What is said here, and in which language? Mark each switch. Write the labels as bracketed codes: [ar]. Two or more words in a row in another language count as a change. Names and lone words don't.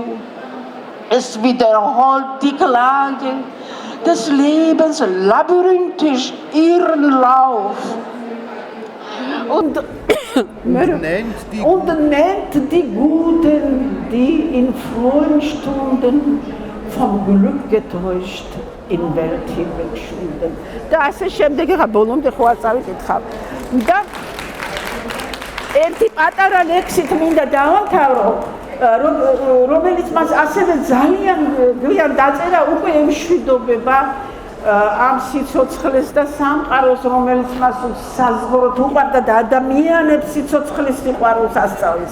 [de] Es wiederholt die Klage des Lebens labyrinthisch ihren Lauf und nennt die Guten, die in frohen Stunden vom Glück getäuscht in Welt hinwegschwunden. Das ist [ka] შემდეგი ბოლომდე ხო არ წავიკითხავ. და ერთი პატარა ლექსით მინდა დავამთავრო. რომელიც მას ასევე ძალიან გვიან დაწერა უკვე ემშვიდობება ამ სიცოცხლეს და სამყაროს, რომელიც მას საზღვროდ უყვარდა და ადამიანებს სიცოცხლის სიყვარულს ასწავლის.